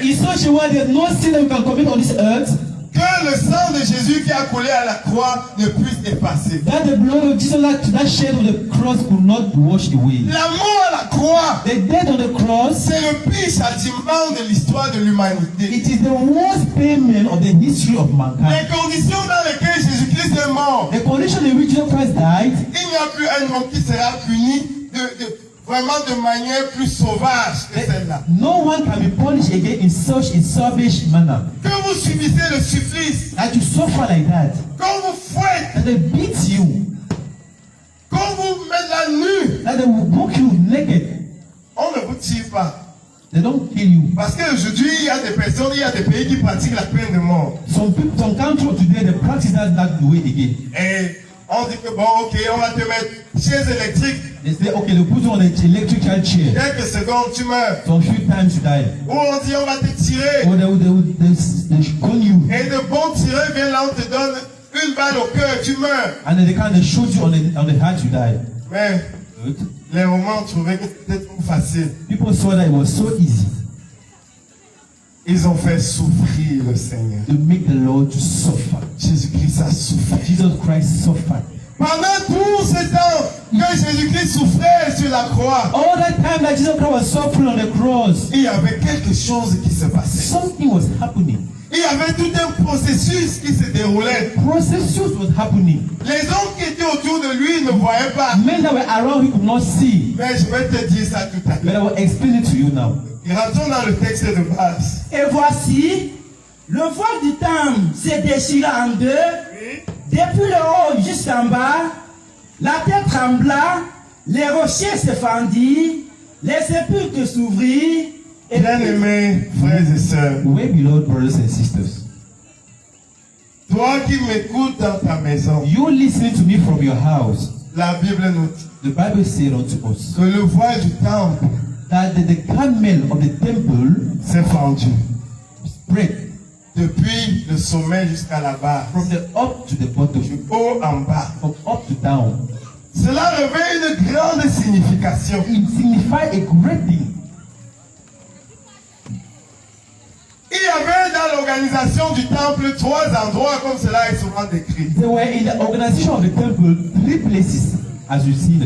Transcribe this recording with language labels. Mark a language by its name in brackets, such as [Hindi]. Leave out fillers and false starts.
[English] In such a way there's no sin that we can commit on this earth [French] que le sang de Jésus qui a coulé à la croix ne puisse effacer. [English] That the blood of Jesus that shed on the cross could not wash away. [French] La mort à la croix, [English] The death on the cross, [French] c'est le pire châtiment de l'histoire de l'humanité. [English] it is the worst payment of the history of mankind. [French] Les conditions dans lesquelles Jésus-Christ est mort, [English] The condition in which Jesus Christ died, [French] il n'y a plus un homme qui sera puni vraiment de manière plus sauvage que celle-là. [English] no one can be punished again in such a savage manner. [French] Que vous subissez le supplice, [English] That you suffer like that, [French] qu'on vous fouette, [English] that they beat you, [French] qu'on vous met la nuit, [English] that they will book you naked. [French] on ne vous tire pas. [English] They don't kill you. [French] Parce qu'aujourd'hui, il y a des personnes, il y a des pays qui pratiquent la peine de mort. [English] Some people, some countries today, they practice that way again. [French] Et on dit que bon, ok, on va te mettre chaise électrique. [English] They say, okay, they put you on an electrical chair. [French] Quelques secondes, tu meurs. [English] Some few times you die. [French] Ou on dit on va te tirer. [English] Or they gun you. [French] Et de bons tireurs viennent là, on te donne une balle au cœur, tu meurs. [English] And then they kind of shoot you on the heart, you die. [French] Mais [English] Good. [French] les Romains trouvaient que c'était trop facile. [English] People saw that it was so easy [French] Ils ont fait souffrir le Seigneur. [English] to make the Lord to suffer. [French] Jésus-Christ a souffert. [English] Jesus Christ suffered. [French] Pendant tout ce temps que Jésus-Christ souffrait sur la croix, [English] All that time that Jesus Christ was suffering on the cross, [French] il y avait quelque chose qui se passait. [English] something was happening. [French] Il y avait tout un processus qui se déroulait. [English] Processus was happening. [French] Les hommes qui étaient autour de lui ne voyaient pas. [English] Men that were around he could not see. [French] Mais je vais te dire ça tout à [English] But I [French] l'heure. [English] will explain it to you now. [French] Et rentrons dans le texte de base. Et voici, le voile du temple s'est déchiré en deux, depuis le haut jusqu'en bas, la terre trembla, les rochers se fendirent, les sépulcres s'ouvrirent, et Bien-aimés frères et sœurs, [English] Way beloved brothers and sisters, [French] toi qui m'écoutes dans ta maison, [English] you listening to me from your house, [French] la Bible nous dit [English] the Bible said unto us [French] que le voile du temple [English] that the camel of the temple [French] s'est fendu [English] spread [French] depuis le sommet jusqu'à la base, [English] from the up to the bottom, [French] du haut en bas. [English] from up to down. [French] Cela revêt une grande signification. [English] It signifies a great thing. [French] Il y avait dans l'organisation du temple 3 endroits comme cela est souvent décrit. [English] They were in the organization of the temple 3 places, as you see in the